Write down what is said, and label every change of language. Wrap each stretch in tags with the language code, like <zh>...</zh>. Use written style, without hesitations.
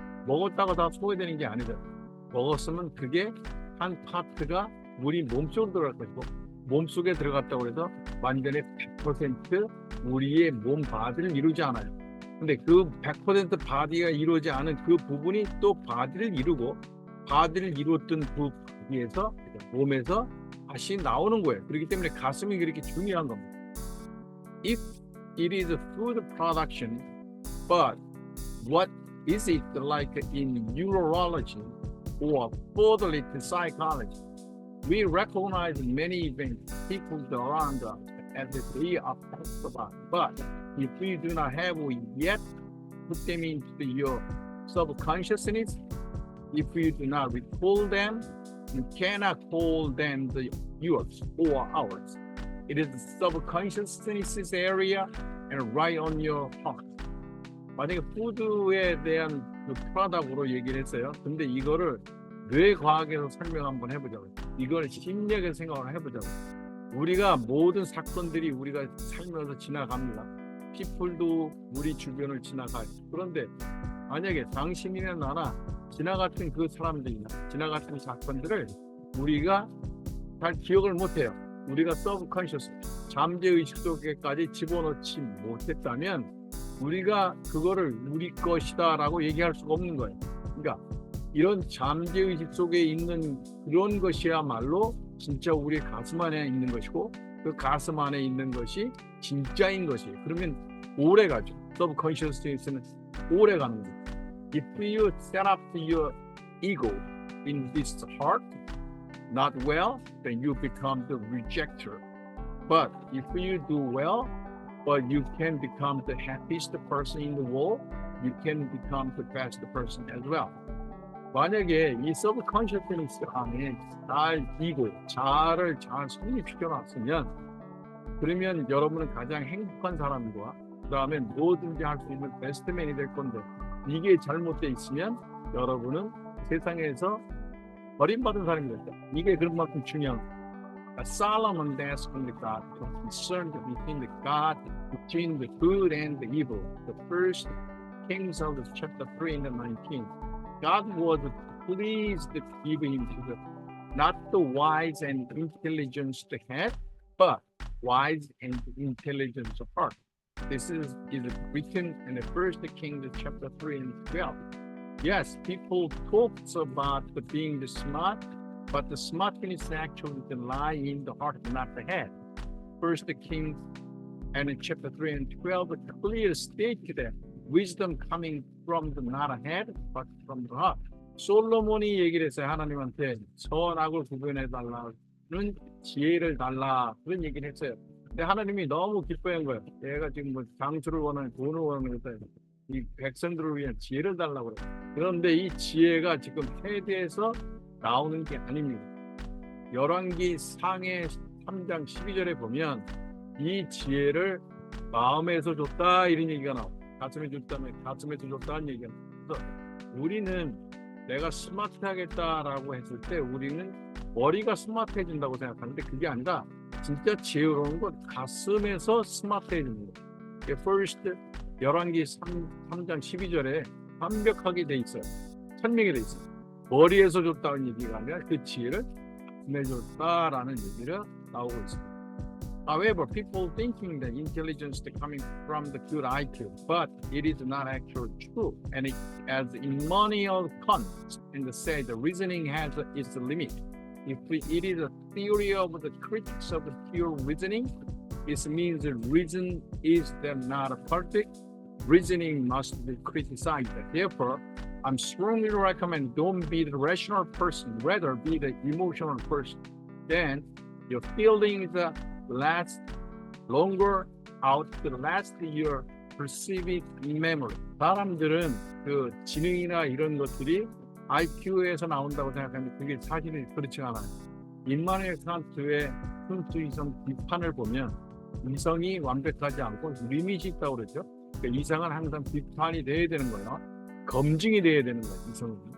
<ko>먹었다가 다 소화되는 게 아니죠. 먹었으면 그게 한 파트가 우리 몸속으로 들어갈 것이고 몸속에 들어갔다고 해서 완전히 100% 우리의 몸 바디를 이루지 않아요. 근데 그 100% 바디가 이루어지지 않은 그 부분이 또 바디를 이루고 바디를 이루었던 그 부위에서 몸에서 다시 나오는 거예요. 그렇기 때문에 가슴이 그렇게 중요한 겁니다.</ko> <en>If it is a food production, but what is it like in neurology or furtherly to psychology? We recognize many events, people around us as if they are possible, but if you do not have yet put them into your subconsciousness, if you do not recall them, you cannot call them yours or ours. It is the subconsciousness area and right on your heart.</en> <ko>만약에 푸드에 대한 그 프로덕트로 얘기를 했어요. 근데 이거를 뇌과학에서 설명 한번 해보자고요. 이걸 심리학에서 생각을 해보자고요. 우리가 모든 사건들이 우리가 살면서 지나갑니다. 피플도 우리 주변을 지나가요. 그런데 만약에 당신이나 나나 지나갔던 그 사람들이나 지나갔던 사건들을 우리가 잘 기억을 못해요. 우리가 서브컨셔스, 잠재의식 속에까지 집어넣지 못했다면 우리가 그거를 우리 것이다 라고 얘기할 수가 없는 거예요. 그러니까 이런 잠재의식 속에 있는 그런 것이야말로 진짜 우리 가슴 안에 있는 것이고 그 가슴 안에 있는 것이 진짜인 것이에요. 그러면 오래 가죠. 서브컨셔스는 오래 가는 거예요.</ko> <en>If you set up your ego in this heart not well, then you become the rejecter. But if you do well, but you can become the happiest person in the world, you can become the best person as well.</en> <ko>만약에 이 서브컨셔스니스 안에 잘 이고 자를 잘 성립시켜놨으면 그러면 여러분은 가장 행복한 사람과 그 다음에 뭐든지 할 수 있는 베스트맨이 될 건데 이게 잘못되어 있으면 여러분은 세상에서 버림받은 사람이 됐다. 이게 그만큼 중요한 거예요.</ko> <en>Solomon asking the God to concern between the God, between the good and the evil. The first Kings of chapter 3 and 19. God was pleased to give him to the, not the wise and intelligence to head, but wise and intelligence of heart. This is written in the first Kings chapter 3 and 12. Yes, people talk about being the smart, but the smartness actually lie in the heart, not the head. First Kings and in chapter 3 and 12, a clear state that wisdom coming from the not a head, but from the heart.</en> <ko>솔로몬이 얘기를 했어요. 하나님한테 선악을 구분해 달라는 지혜를 달라 그런 얘기를 했어요. 근데 하나님이 너무 기뻐한 거예요. 얘가 지금 뭐 장수를 원하는 돈을 원하는 거다. 이 백성들을 위한 지혜를 달라고 그래요. 그런데 이 지혜가 지금 세대에서 나오는 게 아닙니다. 열왕기 상해 3장 12절에 보면 이 지혜를 마음에서 줬다 이런 얘기가 나와요. 가슴에 줬다면 가슴에서 줬다는 얘기가 나와요. 그래서 우리는 내가 스마트하겠다라고 했을 때 우리는 머리가 스마트해진다고 생각하는데 그게 아니라 진짜 지혜로운 건 가슴에서 스마트해지는 거예요.</ko> <en>First</en> <ko>열왕기 3장 12절에 완벽하게 돼 있어요. 설명이 돼 있어요. 머리에서 줬다는 얘기가 아니라 그 지혜를 가슴에 줬다라는 얘기를 나오고 있습니다.</ko> <en>However, people thinking that intelligence is coming from the good IQ, but it is not actually true. And as Immanuel Kant said, the reasoning has its limit. If it is a theory of the critics of the pure reasoning, it means the reason is not perfect. Reasoning must be criticized. Therefore, I'm strongly recommend don't be the rational person, rather be the emotional person. Then your feelings last longer out the last your perceived memory.</en> <ko>사람들은 그 지능이나 이런 것들이 IQ에서 나온다고 생각하는데 그게 사실은 그렇지 않아요. 임마누엘 칸트의 순수 이성 비판을 보면 이성이 완벽하지 않고 리밋이 있다고 그러죠. 그러니까 이성은 항상 비판이 돼야 되는 거예요. 검증이 돼야 되는 거예요. 이성은.</ko>